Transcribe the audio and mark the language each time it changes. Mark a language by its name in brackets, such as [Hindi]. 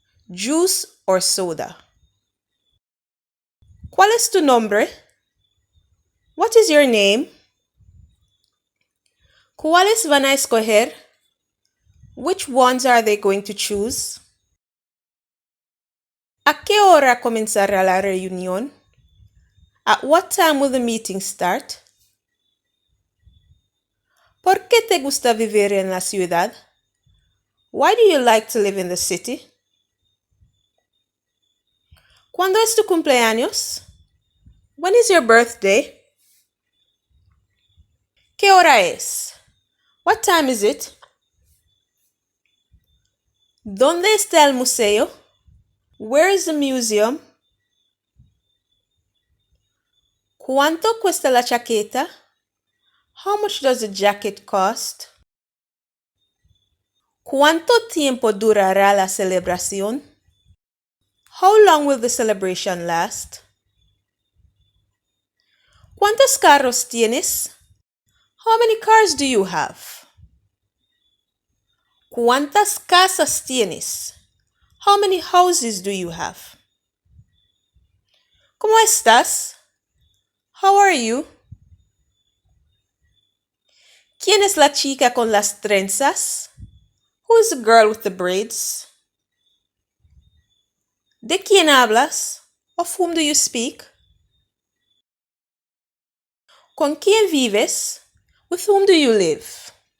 [English] Juice or soda? [Spanish] ¿Cuál es tu nombre? [English] What is your name? [Spanish] ¿Cuáles van a escoger? [English] Which ones are they going to choose? [Spanish] ¿A qué hora comenzará la reunión? [English] At what time will the meeting start? [Spanish] ¿Por qué te gusta vivir en la ciudad? [English] Why do you like to live in the city? [Spanish] ¿Cuándo es tu cumpleaños? [English] When is your birthday? [Spanish] ¿Qué hora es? [English] What time is it? [Spanish] ¿Dónde está el museo? [English] Where is the museum? [Spanish] ¿Cuánto cuesta la chaqueta? [English] How much does the jacket cost? [Spanish] ¿Cuánto tiempo durará la celebración? [English] How long will the celebration last? [Spanish] ¿Cuántos carros tienes? [English] How many cars do you have? [Spanish] ¿Cuántas casas tienes? [English] How many houses do you have? [Spanish] ¿Cómo estás? [English] How are you? [Spanish] ¿Quién es la chica con las trenzas? [English] Who is the girl with the braids? [Spanish] ¿De quién hablas? [English] Of whom do you speak? [Spanish] ¿Con quién vives? [English] With whom do you live?